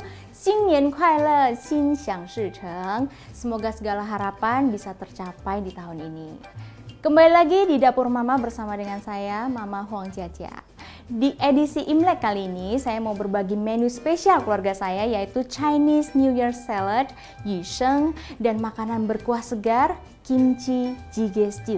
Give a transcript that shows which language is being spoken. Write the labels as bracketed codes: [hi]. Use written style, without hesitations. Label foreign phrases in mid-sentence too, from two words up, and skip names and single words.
[zh] 新年快乐，心想事成. [id] Semoga segala harapan bisa tercapai di tahun ini. Kembali lagi di Dapur Mama bersama dengan saya, Mama Huang Jiajia. Di edisi Imlek kali ini, saya mau berbagi menu spesial keluarga saya, yaitu [en] Chinese New Year Salad, [id] Yusheng, dan makanan berkuah segar, [ko] 김치 찌개 [id] stew.